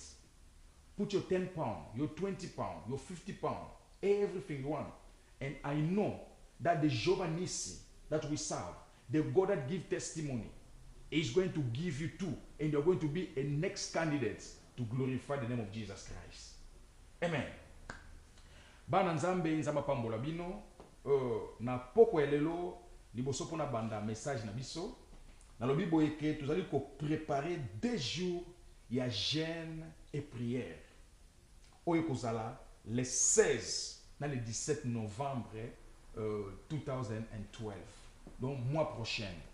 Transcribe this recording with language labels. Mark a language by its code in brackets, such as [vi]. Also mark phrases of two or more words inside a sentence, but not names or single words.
[en] Put your 10 pounds, your 20 pounds, your 50 pounds, everything you want. And I know that the Jehovah Nissi that we serve, the God that gives testimony, is going to give you too. And you're going to be a next candidate to glorify the name of Jesus Christ. Amen. [ln] Bana nzambe nzamba pambola bino na poko elelo liboso pona banda message na biso na lobi boyeke tozali ko préparer 2 jours ya [fr] jeûne et prière [ln] oyo kozala le 16 na [fr] le 17 novembre 2012, donc mois prochain.